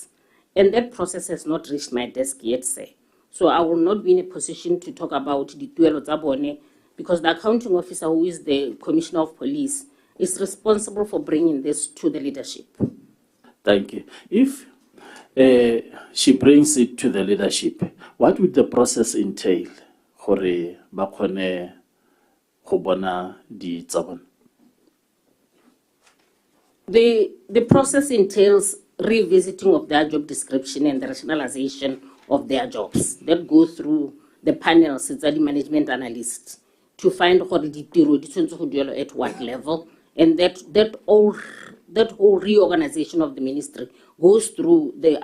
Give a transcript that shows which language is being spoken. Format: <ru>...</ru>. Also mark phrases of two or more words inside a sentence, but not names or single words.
<en>And that process has not reached my desk yet, sir. So I will not be in a position to talk about the Tuelo Zabone because the accounting officer, who is the commissioner of police, is responsible for bringing this to the leadership. Thank you. If she brings it to the leadership, what would the process entail?</en> <tn>Gore ba kgone go bona di tsa bona?</tn> <en>The process entails revisiting of their job description and the rationalization of their jobs that go through the panels, it's the management analysts, to find at what level, and that whole reorganization of the ministry goes through the</en>